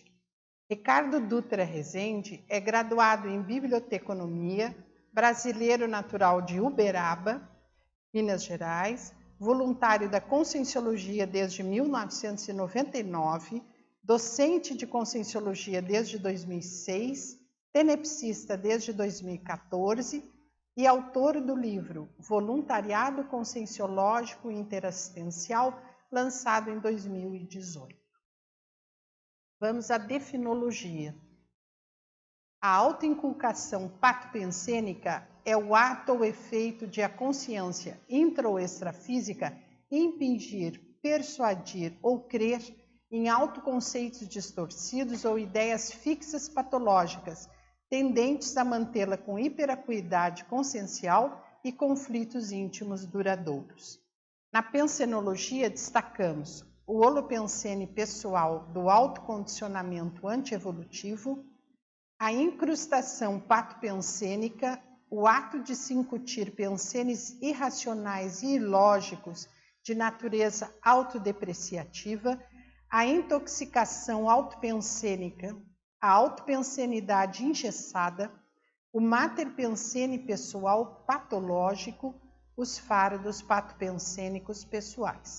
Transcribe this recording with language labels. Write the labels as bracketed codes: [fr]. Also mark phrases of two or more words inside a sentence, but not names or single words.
[pt] Ricardo Dutra Rezende é graduado em Biblioteconomia, brasileiro natural de Uberaba, Minas Gerais, voluntário da Conscienciologia desde 1999, docente de Conscienciologia desde 2006, tenepsista desde 2014 e autor do livro Voluntariado Conscienciológico Interassistencial, lançado em 2018. Vamos à definologia. A autoinculcação patopensênica é o ato ou efeito de a consciência intra ou extrafísica impingir, persuadir ou crer em autoconceitos distorcidos ou ideias fixas patológicas, tendentes a mantê-la com hiperacuidade consciencial e conflitos íntimos duradouros. Na pensenologia destacamos o holopensene pessoal do autocondicionamento antievolutivo, a incrustação patopensênica, o ato de se incutir pensenes irracionais e ilógicos de natureza autodepreciativa, a intoxicação autopensênica, a autopensenidade engessada, o materpensene pessoal patológico, os fardos patopensênicos pessoais.